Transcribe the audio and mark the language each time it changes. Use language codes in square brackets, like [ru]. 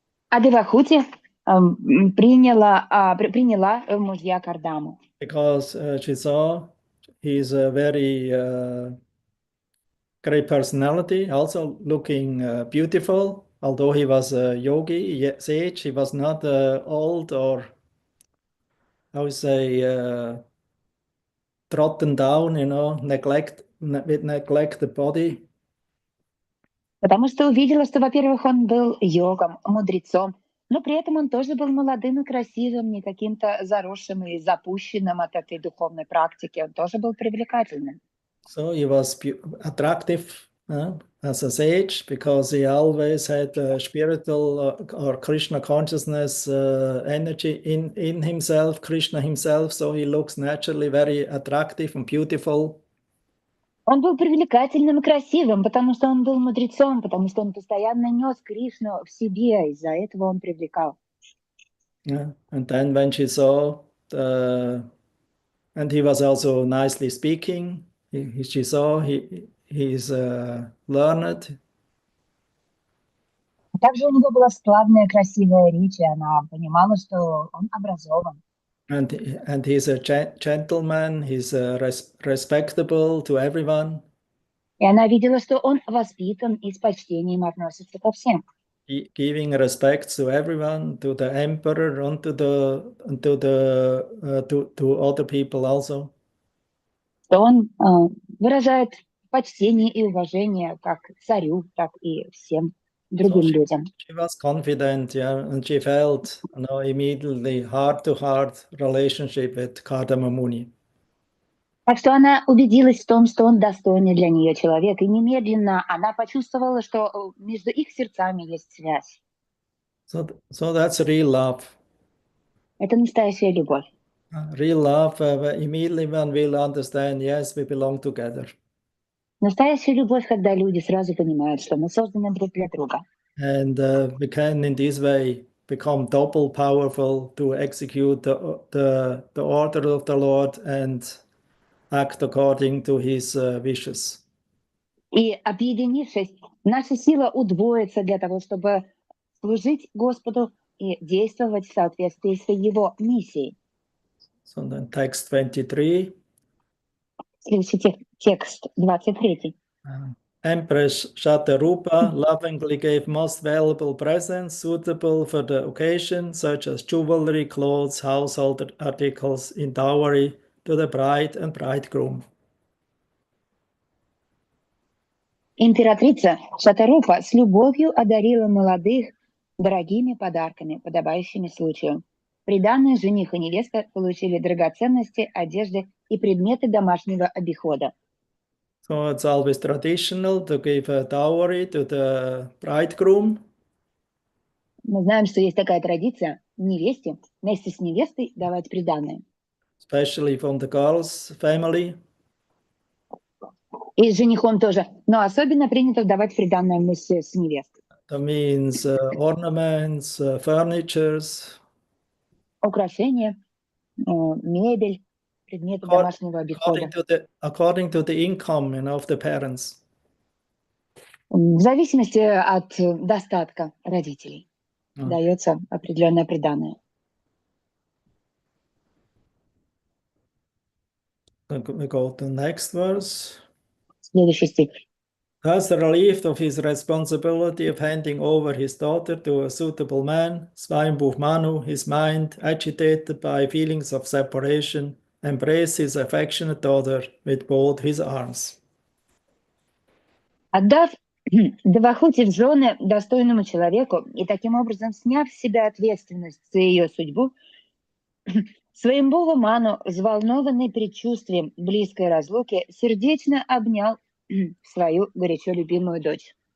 [ru] А Девахути приняла мужья Кардаму. [en] Because she saw he's a very great personality, also looking beautiful. Although he was a yogi, sage, he was not old or, I would say, trodden down, neglect the body. [ru] Потому что увидела, что, во-первых, он был йогом, мудрецом, но при этом он тоже был молодым и красивым, не каким-то заросшим и запущенным от этой духовной практики. Он тоже был привлекательным. [en] So he was attractive as a sage because he always had spiritual or Krishna consciousness energy in himself, Krishna himself. So he looks naturally very attractive and beautiful. [ru] Он был привлекательным и красивым, потому что он был мудрецом, потому что он постоянно нес Кришну в себе, из-за этого он привлекал. [en] Yeah. And then when she saw, and he was also nicely speaking, she saw he's learned. [ru] Также у него была складная, красивая речь, и она понимала, что он образован. [en] And he's a gentleman, he's respectable to everyone. [ru] И она видела, что он воспитан и с почтением относится ко всем. [en] Giving respect to everyone, to the emperor, and to other people also. [ru] Что он выражает почтение и уважение как царю, так и всем другим людям. [en] She was confident, yeah, and she felt, immediately heart-to-heart relationship with Kardama Muni. [ru] Так что она убедилась в том, что он достойный для нее человек, и немедленно она почувствовала, что между их сердцами есть связь. [en] So that's real love. [ru] Это настоящая любовь. [en] Real love, immediately one will understand, yes, we belong together. [ru] Настоящая любовь, когда люди сразу понимают, что мы созданы друг для друга. [en] And we can, in this way, become double powerful to execute the order of the Lord and act according to his wishes. [ru] И объединившись, наша сила удвоится для того, чтобы служить Господу и действовать в соответствии с его миссией. [en] So then text 23. [ru] Следующий текст 23. [en] Empress Shatarupa lovingly gave most valuable presents suitable for the occasion, such as jewelry, clothes, household articles in dowry to the bride and bridegroom. [ru] Императрица Шатарупа с любовью одарила молодых дорогими подарками, подобающими случаю. Приданные жених и невеста получили драгоценности, одежды и предметы домашнего обихода. [en] So it's always traditional to give a dowry to the bridegroom. [ru] Мы знаем, что есть такая традиция невесте вместе с невестой давать приданое. [en] Especially from the girl's family. [ru] И с женихом тоже. Но особенно принято давать приданое вместе с невестой. [en] That means ornaments, furnitures. [ru] Украшения, мебель, предметы домашнего обихода. [en] According to the income, of the parents. [ru] В зависимости от достатка родителей дается определенное приданое. [en] We go to the next verse. [ru] Следующий стих. [en] Thus relieved of his responsibility of handing over his daughter to a suitable man, Swayambhuv Manu, his mind, agitated by feelings of separation, embraced his affectionate daughter with both his arms. [ru] Отдав Девахути в жены достойному человеку и таким образом сняв с себя ответственность за ее судьбу, Сваямбхува Ману, взволнованный предчувствием близкой разлуки, сердечно обнял свою горячо любимую дочь.